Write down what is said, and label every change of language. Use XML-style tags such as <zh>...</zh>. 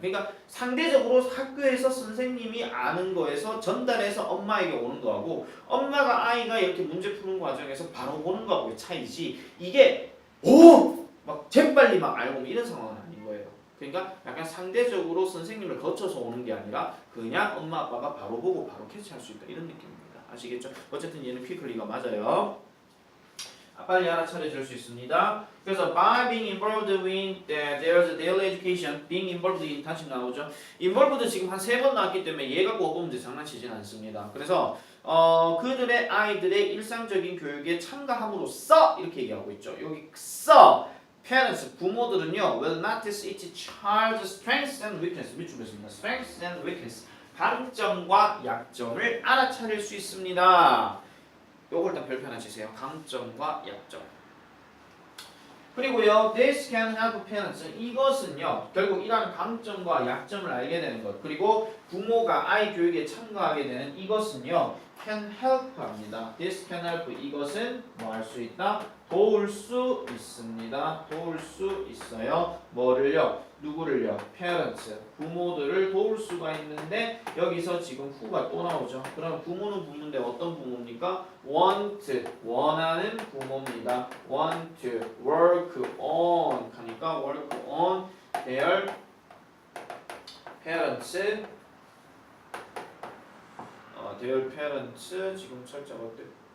<ko>그러니까 상대적으로 학교에서 선생님이 아는 거에서 전달해서 엄마에게 오는 거하고 엄마가 아이가 이렇게 문제 푸는 과정에서 바로 보는 거하고의 차이지 이게 막 재빨리 막 알고 이런 상황은 아닌 거예요. 그러니까 약간 상대적으로 선생님을 거쳐서 오는 게 아니라 그냥 엄마 아빠가 바로 보고 바로 캐치할 수 있다 이런 느낌입니다. 아시겠죠? 어쨌든 얘는 퀵클리가 맞아요. 빨리 알아차려질 수 있습니다. 그래서</ko> <en>by being involved in there's daily education, being involved in</en> <ko>다시 나오죠. involved 지금 한 3번 나왔기 때문에 얘 갖고 오고 문제 장난치진 않습니다. 그래서 그들의 아이들의 일상적인 교육에 참가함으로써 이렇게 얘기하고 있죠. 여기 써</ko> <en>parents</en> <ko>부모들은요</ko> <en>will notice each child's strengths and weakness</en> <ko>밑줄했습니다.</ko> <en>strengths and weakness</en> <ko>강점과 약점을 알아차릴 수 있습니다. 요걸 일단 별표 하나 치세요. 강점과 약점. 그리고요,</ko> <en>this can help parents.</en> <ko>이것은요, 결국 이러한 강점과 약점을 알게 되는 것. 그리고 부모가 아이 교육에 참가하게 되는 이것은요,</ko> <en>can help</en> <ko>합니다.</ko> <en>This can help.</en> <ko>이것은 뭐 할 수 있다? 도울 수 있습니다. 도울 수 있어요. 뭐를요? 누구를요? parents. 부모들을 도울 수가 있는데 여기서 지금 who가 또 나오죠. 그럼 부모는 부모인데 어떤 부모입니까?</ko> <en>want.</en> <ko>원하는 부모입니다.</ko> <en>want to work on.</en> <ko>하니까</ko> <en>work on their parents.</en> <ko>their parents 지금 철자가 어때?</ko>